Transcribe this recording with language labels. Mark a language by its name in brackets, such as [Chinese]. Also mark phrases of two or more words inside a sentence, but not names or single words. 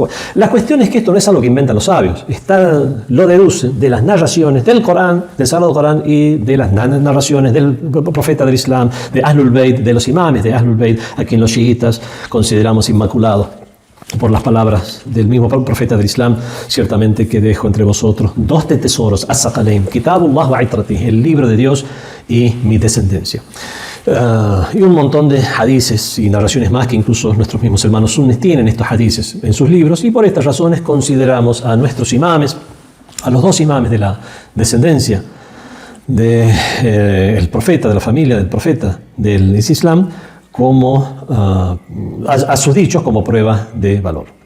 [Spanish] La cuestión es que esto no es algo que inventan los sabios, lo deducen de las narraciones del Corán, del Sagrado Corán, y de las narraciones del profeta del Islam, de Ahlul Bayt, de los imames de Ahlul Bayt, a quien los chiitas consideramos inmaculados por las palabras del mismo profeta del Islam. Ciertamente que dejo entre vosotros dos de tesoros, [Arabic] الثقلين، كتاب الله وعترتي, [Spanish] el libro de Dios y mi descendencia. Y un montón de hadices y narraciones más que incluso nuestros mismos hermanos sunnis tienen estos hadices en sus libros, y por estas razones consideramos a nuestros imames, a los dos imames de la descendencia del profeta, de la familia del profeta del Islam, como a sus dichos como prueba de valor.